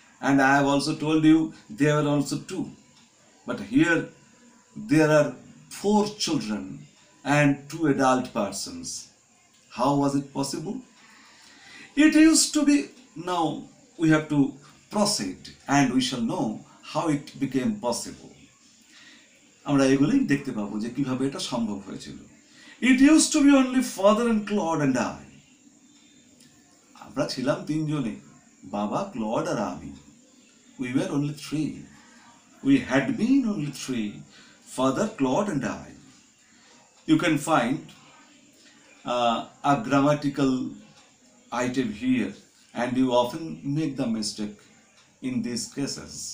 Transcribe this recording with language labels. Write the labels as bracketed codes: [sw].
[en] And I have also told you they were also 2. But here there are 4 children and 2 adult persons. How was it possible? It used to be. Now we have to proceed and we shall know how it became possible. [bn] আমরা এগুলোই দেখতে পাবো যে কিভাবে এটা সম্ভব হয়েছিল। [en] It used to be only father and Claude and I. [bn] আমরা ছিলাম 3 জনে, বাবা, ক্লড আর আমি। [en] We were only 3. We had been only 3, father, Claude and I. You can find a grammatical item here, and you often make the mistake in these cases.